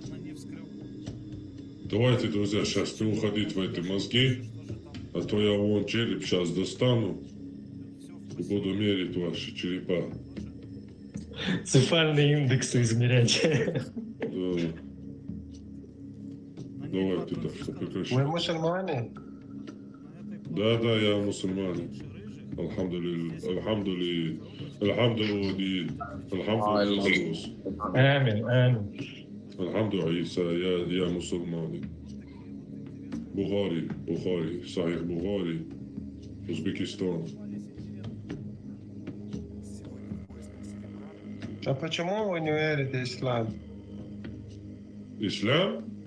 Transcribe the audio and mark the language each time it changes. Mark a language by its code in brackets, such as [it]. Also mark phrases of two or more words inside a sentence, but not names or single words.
[ru] Давайте, друзья, сейчас не уходить в эти мозги, а то я вон череп сейчас достану и буду мерить ваши черепа. Цефальные индексы измерять. Да. Давайте, да, что прекращать. Вы мусульмане? Да, я мусульманин. [ar] الحمد لله، الحمد لله، الحمد لله. آمين، آمين. الحمد لله, [ru] Isa, я мусульманин. Бухари, Сахих Бухари, Узбекистан. А почему вы не верите в ислам? Ислам?